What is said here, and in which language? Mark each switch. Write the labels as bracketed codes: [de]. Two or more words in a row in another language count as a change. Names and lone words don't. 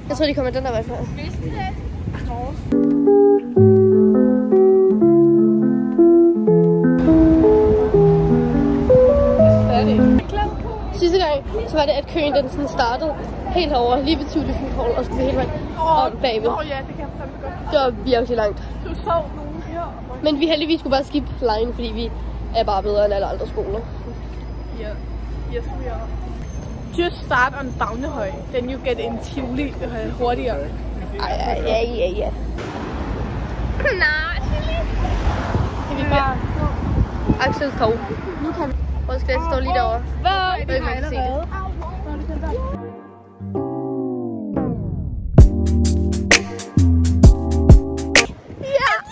[da] Jeg tror, de kommer den der vej fra. Sidste gang, så var det, at køen den sådan startede helt over lige ved Tivoli Foodhall, og skulle hele vejen om bagved. Ja, det kan jeg fandme godt. Det var virkelig langt. Du så nogen her. Men vi heldigvis skulle bare [en] skippe line, [da] fordi vi er bare bedre end alle andre skoler. [en] Yeah. Yes, we are. Just start on Bagnehøj, then you get in Tivoli hurtigere. [da] Ja. Nej, Kan vi bare... Axels Torv. Nu kan vi... Vores klasse står lige derovre. Hvor er det allerede? Ja!